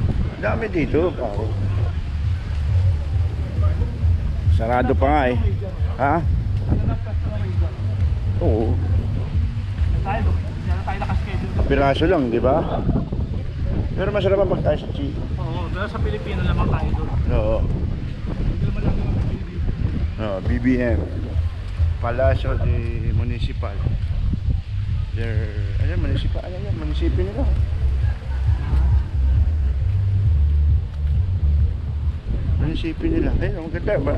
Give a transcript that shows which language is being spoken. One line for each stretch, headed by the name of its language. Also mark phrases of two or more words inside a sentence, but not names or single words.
Filipino: Dami dito, pare. Sarado pa nga eh. Ha? Ano na pwesto na rin dyan? Oo. Tayo, hindi na tayo nakaschedule. Piraso lang, di ba? Pero masarap ang pagkain sa Chi. Oo, pero sa Pilipino lamang tayo doon. Oo. Hindi naman lang naman sa Pilipino. No, BBM. Palacio de Municipal. Ano municipal? Ano yan? Munisipyo nila. Munisipyo nila. Ayun, ang ganda ba?